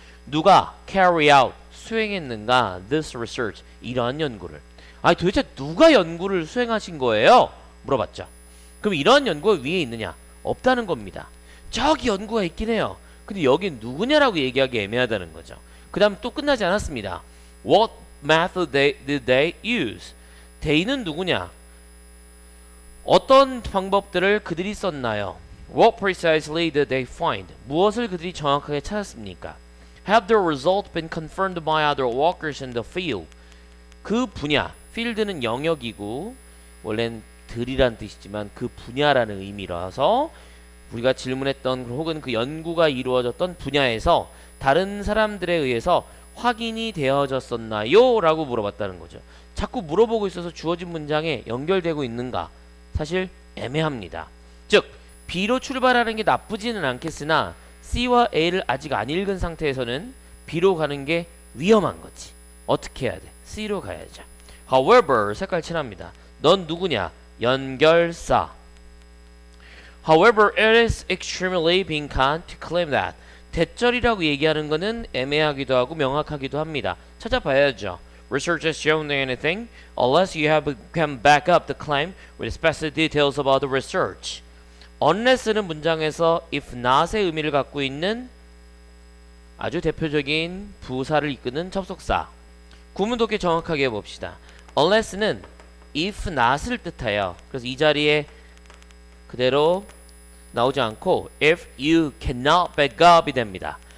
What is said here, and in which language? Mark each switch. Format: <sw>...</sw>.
<ko>누가</ko> <en>carry out,</en> <ko>수행했는가?</ko> <en>This research,</en> <ko>이러한 연구를. 아니 도대체 누가 연구를 수행하신 거예요? 물어봤죠. 그럼 이러한 연구가 위에 있느냐? 없다는 겁니다. 저기 연구가 있긴 해요. 근데 여긴 누구냐라고 얘기하기 애매하다는 거죠. 그 다음 또 끝나지 않았습니다.</ko> <en>What method did they use?</en> <ko>they는 누구냐? 어떤 방법들을 그들이 썼나요?</ko> <en>What precisely did they find?</en> <ko>무엇을 그들이 정확하게 찾았습니까?</ko> <en>Have the result been confirmed by other workers in the field?</en> <ko>그 분야, field는 영역이고 원래는 들이란 뜻이지만 그 분야라는 의미라서 우리가 질문했던 혹은 그 연구가 이루어졌던 분야에서 다른 사람들에 의해서 확인이 되어졌었나요? 라고 물어봤다는 거죠. 자꾸 물어보고 있어서 주어진 문장에 연결되고 있는가? 사실 애매합니다. 즉 B로 출발하는 게 나쁘지는 않겠으나 C와 A를 아직 안 읽은 상태에서는 B로 가는 게 위험한 거지. 어떻게 해야 돼? C로 가야죠.</ko> <en>However,</en> <ko>색깔 칠합니다. 넌 누구냐? 연결사.</ko> <en>However, it is extremely</en> <ko>빈칸</ko> <en>to claim that.</en> <ko>대절이라고 얘기하는 거는 애매하기도 하고 명확하기도 합니다. 찾아봐야죠.</ko> <en>Research has shown anything unless you have can back up the claim with specific details about the research.</en> <ko>unless는 문장에서</ko> <en>if not</en> <ko>의 의미를 갖고 있는 아주 대표적인 부사를 이끄는 접속사. 구문 독해 정확하게 해봅시다. unless는</ko> <en>if not</en> <ko>을 뜻해요. 그래서 이 자리에 그대로 나오지 않고</ko> <en>if you cannot back up</en> <ko>이 됩니다.</ko>